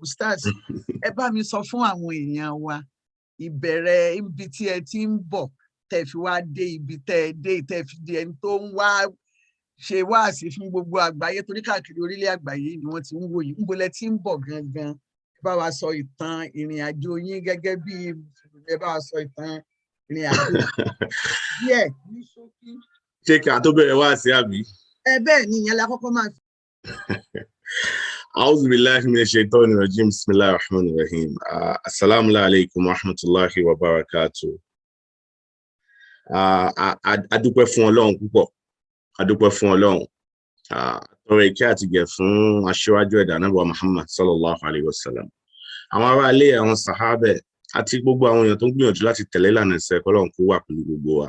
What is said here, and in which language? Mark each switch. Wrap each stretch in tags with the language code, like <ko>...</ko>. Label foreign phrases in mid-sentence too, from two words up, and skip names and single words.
<yo>Ustaz, ẹ bá mi sọ fún àwọn èèyàn wa ìbẹ̀rẹ̀ ibi tí ẹ ti ń bọ̀ tẹ́ fi wá dé ibi tẹ́ ẹ dé tẹ́ fi di ẹni tó ń wá ṣe wáàsí fún gbogbo àgbáyé torí káàkiri orílẹ̀ àgbáyé ni wọ́n ti ń wò yìí níbo lẹ ti ń bọ̀ gangan. Ẹ bá wa sọ ìtàn ìrìn àjò yín gẹ́gẹ́ bí ẹ bá wa sọ ìtàn ìrìn àjò díẹ̀ ní ṣókí. Ṣé kí a tó bẹ̀rẹ̀ wáàsí àbí? Bẹ́ẹ̀ ni ìyẹn la kọ́kọ́ máa fi.</yo> <ar>أعوذ بالله من الشيطان الرجيم بسم الله الرحمن الرحيم السلام عليكم ورحمة الله وبركاته.</ar> <yo>Adúpẹ́ fún Ọlọ́run púpọ̀, adúpẹ́ fún Ọlọ́run, tọrọ ìkẹ́ àti ìgẹ̀ fún aṣíwájú ẹ̀dá Ànábì Muhammad</yo> <ar>صلى الله عليه وسلم.</ar> <yo>Àwọn ará ilé àwọn sàhábẹ̀ àti gbogbo àwọn èèyàn tó ń gbìyànjú láti tẹ̀lé ìlànà ẹ̀sìn Ọlọ́run kó wà pẹ̀lú gbogbo wa.</yo>